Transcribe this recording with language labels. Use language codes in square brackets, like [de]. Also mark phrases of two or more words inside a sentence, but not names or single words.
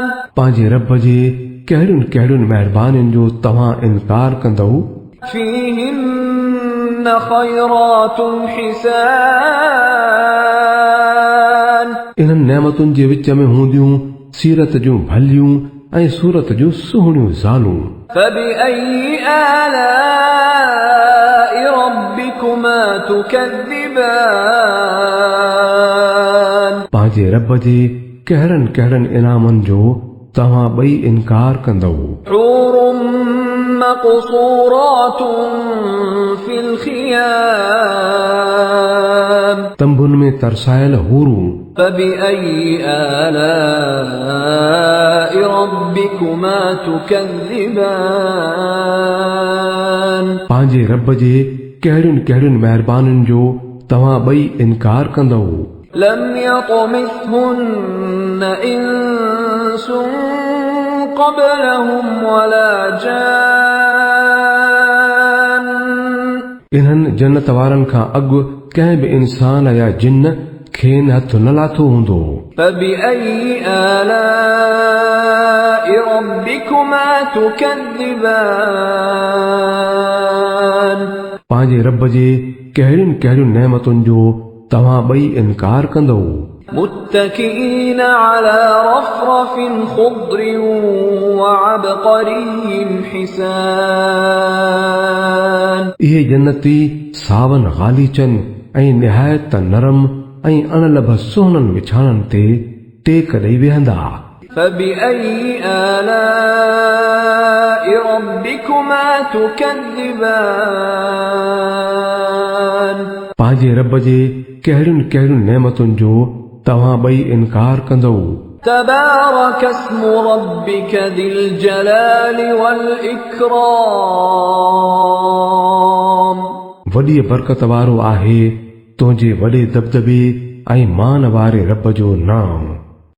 [sd] पंहिंजे रब जे कहिड़ियुनि कहिड़ियुनि महिरबानियुनि जो तव्हां इनकार कंदव? [ar] فيهن خيرات حسان [sd] इन्हनि नेमतुनि जे विच में हूंदियूं सीरत जूं भलियूं ऐं सूरत जूं सुहिणियूं ज़ालूं। [ar] فبأي آلاء ربكما تكذبان [sd] पंहिंजे रब जे कहिड़नि कहिड़नि इनामनि जो तव्हां ॿई इनकार कंदव? [ar] حور مقصورات في الخيام [sd] तंबुनि में तरसायल हूरूं। [ar] فبأي آلاء ربكما تكذبان [sd] पंहिंजे रब जे कहिड़ियुनि कहिड़ियुनि महिरबानियुनि जो तव्हां ॿई इनकार कंदव? [ar] لم يطمثهن إنس قبلهم ولا جان [sd] इन्हनि जन्नत वारनि खां अॻु कंहिं बि इंसान या जिन खेनि हथ न लाथो हूंदो। [ar] فبأي آلاء ربكما تكذبان [sd] पंहिंजे रब जे कहिड़ियुनि कहिड़ियुनि नेमतुनि जो तव्हां ॿई इनकार कंदव? [ar] متكئين على رفرف خضر وعبقري حسان [sd] इहे जन्नती सावन ग़ालीचनि ऐं निहायत नरम ऐं अणलभ सुहिणनि विछाणनि ते टेक ॾेई वेहंदा। [ar] فبأي آلاء ربكما تكذبان [sd] पंहिंजे रब जे कहिड़ियुनि कहिड़ियुनि नेमतुनि जो तव्हां ॿई इनकार कंदव? [ar] تبارك اسم ربك ذي الجلال والإكرام [sd] वॾी बरकत वारो आहे तुंहिंजे वॾे दबदबे ऐं मान वारे रब जो नाम।